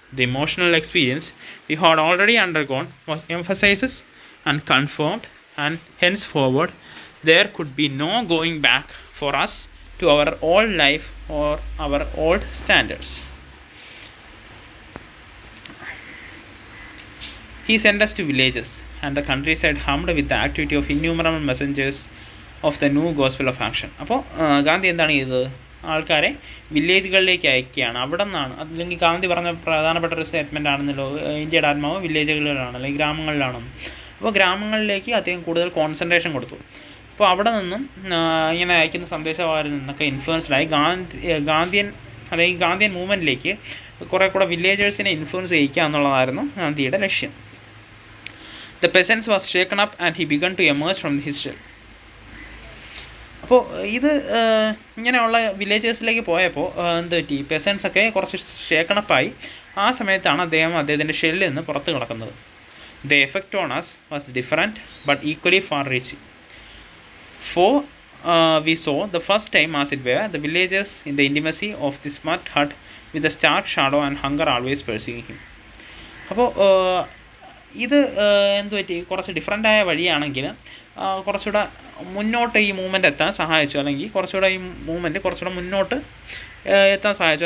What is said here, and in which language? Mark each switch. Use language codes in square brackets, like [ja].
[en] The emotional experience we had already undergone was emphasized and confirmed, and henceforward there could be no going back for us to our old life or our old standards. He sent us to villages, and the countryside hummed with the activity of innumerable messengers of the new gospel of action. [ml] അപ്പോൾ ഗാന്ധി എന്താണ് ചെയ്തത്? ആൾക്കാരെ വില്ലേജുകളിലേക്ക് അയക്കുകയാണ്. അവിടെ നിന്നാണ്, അല്ലെങ്കിൽ ഗാന്ധി പറഞ്ഞ പ്രധാനപ്പെട്ട ഒരു സ്റ്റേറ്റ്മെൻ്റ് ആണെന്നല്ലോ, ഇന്ത്യയുടെ ആത്മാവ് വില്ലേജുകളിലാണ് അല്ലെങ്കിൽ ഗ്രാമങ്ങളിലാണ്. അപ്പോൾ ഗ്രാമങ്ങളിലേക്ക് അദ്ദേഹം കൂടുതൽ കോൺസെൻട്രേഷൻ കൊടുത്തു. അപ്പോൾ അവിടെ നിന്നും ഇങ്ങനെ അയക്കുന്ന സന്ദേശവാരിൽ നിന്നൊക്കെ ഇൻഫ്ലുവൻസ്ഡായി ഗാന്ധിയൻ മൂവ്മെൻറ്റിലേക്ക് കുറേ കൂടെ വില്ലേജേഴ്സിനെ ഇൻഫ്ലുവൻസ് ചെയ്യിക്കുക എന്നുള്ളതായിരുന്നു ഗാന്ധിയുടെ ലക്ഷ്യം. [en] The peasants was shaken up and he began to emerge from his shell. [ml] അപ്പോൾ ഇത് ഇങ്ങനെയുള്ള വില്ലേജേഴ്സിലേക്ക് പോയപ്പോൾ എന്ത് പറ്റി? പെസൻസ് ഒക്കെ കുറച്ച് ഷേക്കണപ്പായി. ആ സമയത്താണ് അദ്ദേഹത്തിൻ്റെ ഷെല്ലിൽ നിന്ന് പുറത്ത് കിടക്കുന്നത്. [en] The effect on us was different but equally far-reaching. For we saw the first time, as it were, the villagers in the intimacy of this mud hut with the stark shadow and hunger always pursuing him. [ml] അപ്പോൾ ഇത് എന്ത് പറ്റി? കുറച്ച് ഡിഫറൻ്റായ വഴിയാണെങ്കിൽ കുറച്ചുകൂടെ മുന്നോട്ട് ഈ movement എത്താൻ സഹായിച്ചു, അല്ലെങ്കിൽ കുറച്ചുകൂടെ ഈ മൂവ്മെൻറ്റ് കുറച്ചുകൂടെ മുന്നോട്ട് എത്താൻ സഹായിച്ചു.